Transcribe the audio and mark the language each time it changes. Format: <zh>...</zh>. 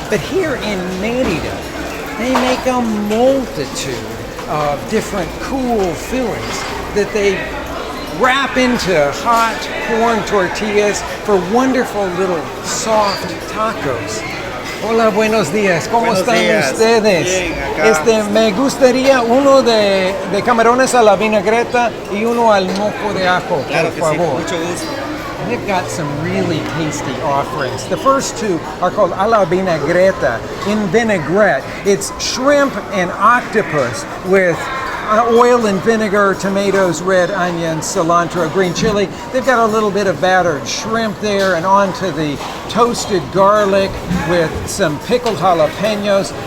<en>But here in Merida, they make a multitude of different cool fillings that they wrap into hot corn tortillas for wonderful little soft tacos.</en> <es>Hola, buenos días. ¿Cómo están ustedes? Bien, Me gustaría uno de camarones a la vinagreta y uno al mojo de ajo, por favor. Mucho gusto.</es> <en>They've got some really tasty offerings. The first two are called a la vinagreta, in vinaigrette. It's shrimp and octopus with oil and vinegar, tomatoes, red onions, cilantro, green chili. They've got a little bit of battered shrimp there, and onto the toasted garlic with some pickled jalapenos.</en>